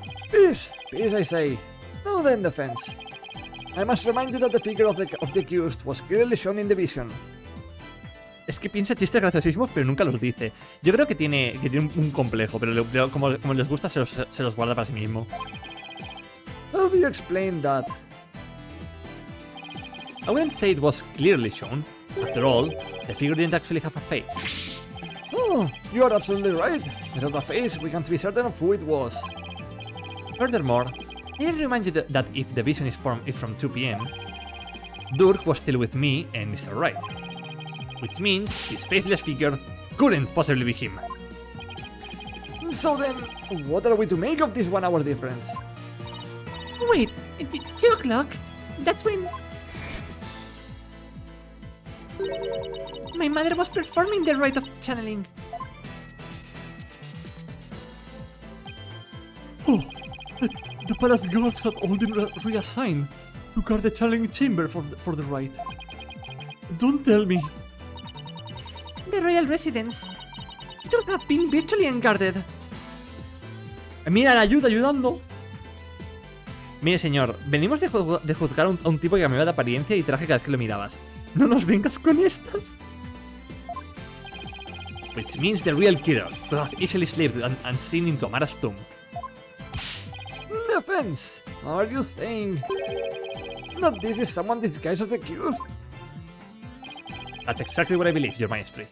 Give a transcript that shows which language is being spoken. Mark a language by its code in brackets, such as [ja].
[en] Peace, I say. Now then, defense. I must remind you that the figure of the accused was clearly shown in the vision. [es] Es que piensa chistes graciosísimos, pero nunca los dice. Yo creo que tiene un complejo, pero como les gusta, se los guarda para sí mismo. [en] How do you explain that? I wouldn't say it was clearly shown. After all, the figure didn't actually have a face. Oh, you are absolutely right. Without a face, we can't be certain of who it was. Furthermore, let me remind you that if the vision is from 2 p.m., Dirk was still with me and Mr. Wright. Which means his faceless figure couldn't possibly be him. So then, what are we to make of this 1 hour difference? Wait, 2 o'clock? That's when... My mother was performing the rite of channeling. Oh, the palace guards have all been reassigned to guard the channeling chamber for the rite. Don't tell me. The royal residence. It would have been virtually unguarded. [es] Mira, la ayudando. Mire, señor, venimos de juzgar a un tipo que cambiaba de apariencia y traje cada vez que lo mirabas. No nos vengas con estas. [en] Which means the real killer could have easily slipped unseen into Amara's tomb. Defense! Are you saying that this is someone disguised as the accused? That's exactly what I believe, Your Majesty.